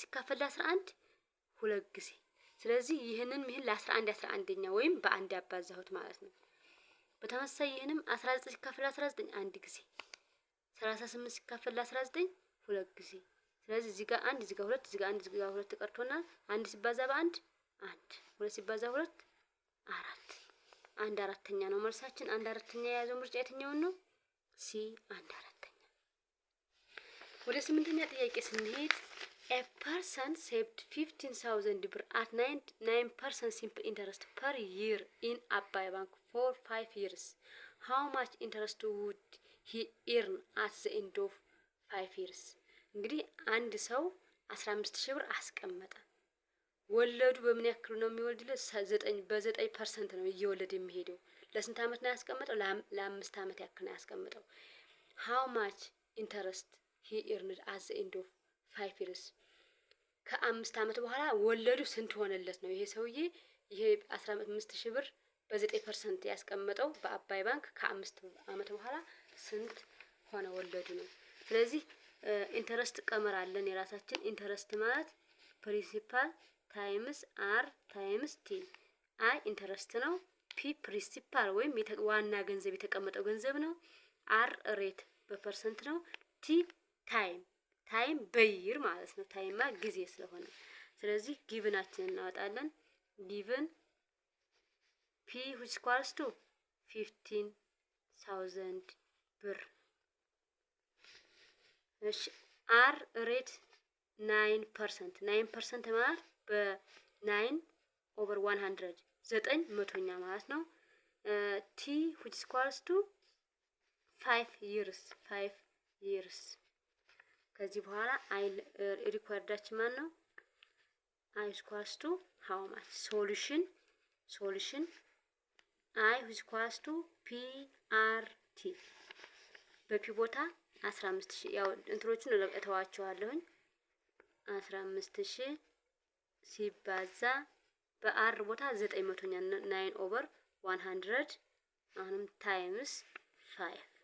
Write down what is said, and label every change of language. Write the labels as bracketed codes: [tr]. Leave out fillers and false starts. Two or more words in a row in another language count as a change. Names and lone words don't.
[am] ሲካፈል 11 ሁለት ጊዜ። ስለዚህ ይህንን ለ11 11ኛ ወይም በአንድ ያባዛሁት ማለት ነው። በተመሳሳይ ይህንም 19 ሲካፈል 19 አንድ ጊዜ፣ 38 ሲካፈል 19 ሁለት ጊዜ። ስለዚህ እዚህ ጋር አንድ፣ እዚህ ጋር ሁለት፣ እዚህ ጋር አንድ፣ እዚህ ጋር ሁለት ቀርቶናል። አንድ ሲባዛ በአንድ አንድ፣ ሁለት ሲባዛ ሁለት አራት። አንድ አራተኛ ነው መልሳችን። አንድ አራተኛ የያዘው ምርጫ የትኛውን ነው? ሲ አንድ አራተኛ። ወደ 8ኛ ጥያቄ ስንሄድ [en] a person saved 15,000 ብር at 9% simple interest per year in Abai Bank for 5 years. How much interest would he earn at the end of 5 years? [am] እንግዲህ አንድ ሰው 15,000 ብር አስቀመጠ። ወለዱ በምን ያክል ነው የሚወልድለት? 9% ነው እየወለደ የሚሄደው። ለስንት አመት ነው ያስቀመጠው? ለ5 አመት ያክል ነው ያስቀመጠው። [en] How much interest he earned at the end of 5 years? [am] ከ5 አመት በኋላ ወለዱ ስንት ሆነለት ነው? ይሄ ሰውዬ ይሄ 15,000 ብር በ9% ያስቀመጠው በአባይ ባንክ ከ5 አመት በኋላ ስንት ሆነ ወለዱ ነው። ስለዚህ ኢንተረስት ቀመር አለን የራሳችን። ኢንተረስት ማለት [en] principal times R times T። [am] አይ ኢንተረስት ነው። ፒ ፕሪንሲፓል ወይም ዋና ገንዘብ የተቀመጠው ገንዘብ ነው። አር ሬት በፐርሰንት ነው። ቲ ታይም በይር ማለት ነው። ታይማ ጊዜ ስለሆነ ስለዚህ ጊቭናችንን እናወጣለን። ጊቭን ፒ [en] which equals to [am] 15,000 ብር። እሺ አር ሬት 9%። 9% ማለት በ9 ኦቨር 100 9 መቶኛ ማለት ነው። ቲ [en] which equals to 5 years። [am] ከዚህ በኋላ አይ ሪኳርዳችን ማን ነው? [en] I equals to how much solution I equals to P R T [am] በፒ ቦታ 15,000 ያው እንትሮቹን እተዋቸዋለሁኝ። 15,000 ሲባዛ በአር ቦታ 900ኛ 9 ኦቨር 100 አሁንም ታይምስ 5።